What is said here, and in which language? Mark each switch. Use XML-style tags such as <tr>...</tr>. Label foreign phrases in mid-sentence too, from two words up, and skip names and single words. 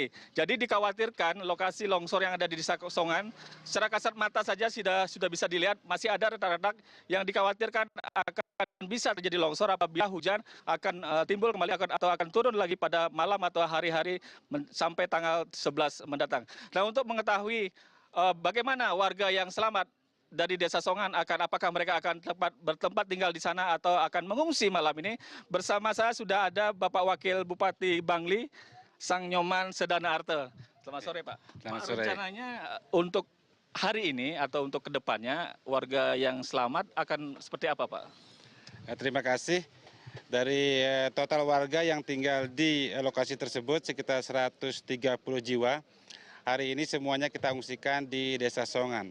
<id>Jadi dikhawatirkan lokasi longsor yang ada di Desa Songan, secara kasat mata saja sudah bisa dilihat masih ada retak-retak yang dikhawatirkan akan bisa terjadi longsor apabila hujan akan timbul kembali atau akan turun lagi pada malam atau hari-hari sampai tanggal 11 mendatang. Nah, untuk mengetahui bagaimana warga yang selamat dari Desa Songan apakah mereka akan bertempat tinggal di sana atau akan mengungsi malam ini, bersama saya sudah ada Bapak Wakil Bupati Bangli, Sang Nyoman Sedana Arte. Selamat sore, Pak. Selamat Pak, sore. rencananya untuk hari ini atau untuk kedepannya warga yang selamat akan seperti apa, Pak? Terima kasih. Dari total warga yang tinggal di lokasi tersebut sekitar 130 jiwa. Hari ini semuanya kita ungsikan di Desa Songan.</id>